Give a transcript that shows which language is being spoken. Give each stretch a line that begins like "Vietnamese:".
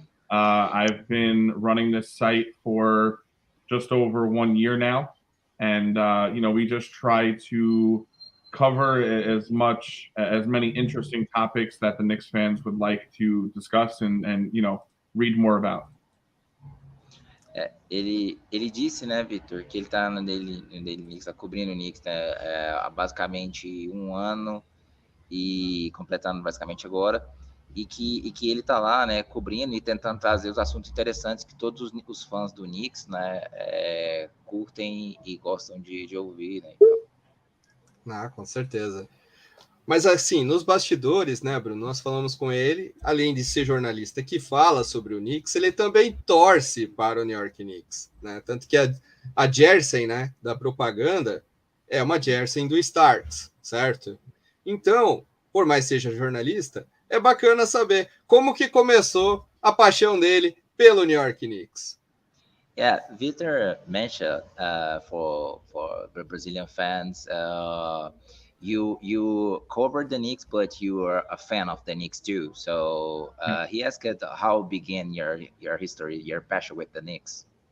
English: I've been running this site for just over 1 year now, and we just try to cover as many interesting topics that the Knicks fans would like to discuss and read more about.
Portuguese: Ele disse, né, Victor, que ele está no Daily Knicks, está cobrindo o Knicks, né, há basicamente 1 ano e completando basicamente agora, e que ele está lá, né, cobrindo e tentando trazer os assuntos interessantes que todos os fãs do Knicks, né, curtem e gostam de ouvir, né. Com certeza. Mas assim, nos bastidores, né, Bruno, nós falamos com ele, além de ser jornalista que fala sobre o Knicks, ele também torce para o New York Knicks, né? Tanto que a jersey, né, da propaganda é uma jersey do Stars, certo? Então, por mais seja jornalista, é bacana saber como que começou a paixão dele pelo New York Knicks.
English: Yeah, Victor mentioned for the Brazilian fans, you covered the Knicks, but you are a fan of the Knicks too. So he asked how began your history, your passion with the Knicks.